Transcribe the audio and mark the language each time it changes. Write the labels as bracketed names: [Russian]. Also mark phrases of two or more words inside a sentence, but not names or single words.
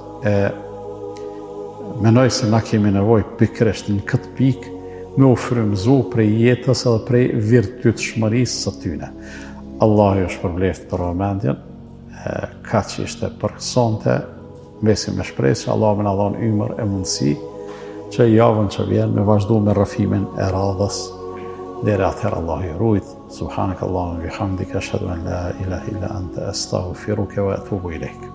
[Albanian] Mendoj se na kemi nevojë pikërisht në këtë pikë me u frymëzu prej jetës edhe prej virtytshmërisë së tyre. Allahu ju shpërbleft për vëmendjen, kaq ishte për sonte. Besim me shpresë që Allah më na dhon ymër e mundësi që javën që vjen me vazhdu me rrëfimin e radhës deri atëherë Allah ju rujt. [Arabic] سبحانك اللهم وبحمدك أشهد أن لا إله إلا أنت أستغفرك وأتوب إليك.